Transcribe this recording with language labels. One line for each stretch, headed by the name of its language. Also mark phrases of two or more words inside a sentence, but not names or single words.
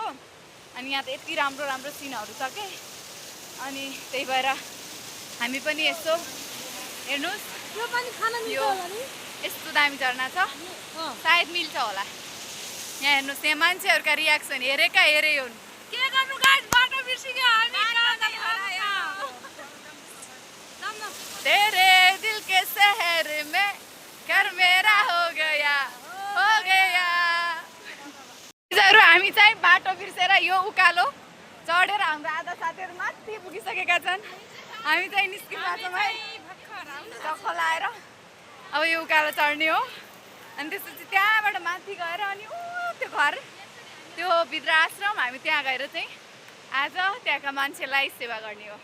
Nepali: अनि यहाँ त यति राम्रो राम्रो सिनहरू छ कि। अनि त्यही भएर हामी पनि यसो हेर्नुहोस्, यो यस्तो दामी झरना छ, सायद मिल्छ होला। यहाँ हेर्नुहोस्, यहाँ मान्छेहरूका रियाक्सन हेरेका हेरे हुन्। के गर्नु गाइस, बाटो बिर्सिक्यो हामी।
Hindi: तेरे दिल के शहर में घर मेरा हो गया, हो गया।
Nepali: हामी चाहिँ बाटो बिर्सेर यो उकालो चढेर हाम्रो आधा साथीहरू माथि पुगिसकेका छन्। हामी चाहिँ निस्किनु भएको छौँ है टक्क लाएर। अब यो उकालो चढ्ने हो। अनि त्यसपछि त्यहाँबाट माथि गएर अनि त्यो घर, त्यो भित्र आश्रम, हामी त्यहाँ गएर चाहिँ आज त्यहाँका मान्छेलाई सेवा गर्ने हो।